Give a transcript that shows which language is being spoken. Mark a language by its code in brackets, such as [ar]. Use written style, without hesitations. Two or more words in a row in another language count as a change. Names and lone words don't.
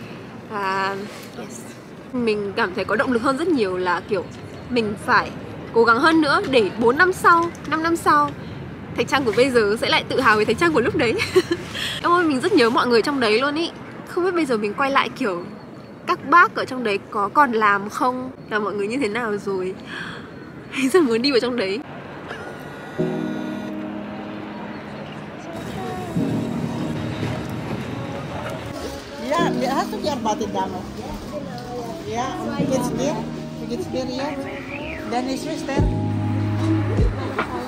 [vi] Và yes, mình cảm thấy có động lực hơn rất nhiều là kiểu mình phải cố gắng hơn nữa để 4 năm sau, 5 năm sau Thạch Trang của bây giờ sẽ lại tự hào về Thạch Trang của lúc đấy. Ôi, mình rất nhớ mọi người trong đấy luôn ý. Không biết bây giờ mình quay lại kiểu các bác ở trong đấy có còn làm không, là mọi người như thế nào rồi. Mình rất muốn đi vào trong đấy. [de] Ja, hast du gearbeitet damals? Ja, und wie geht's dir? Wie geht's dir jetzt? Deine Schwester? Deine Freunde?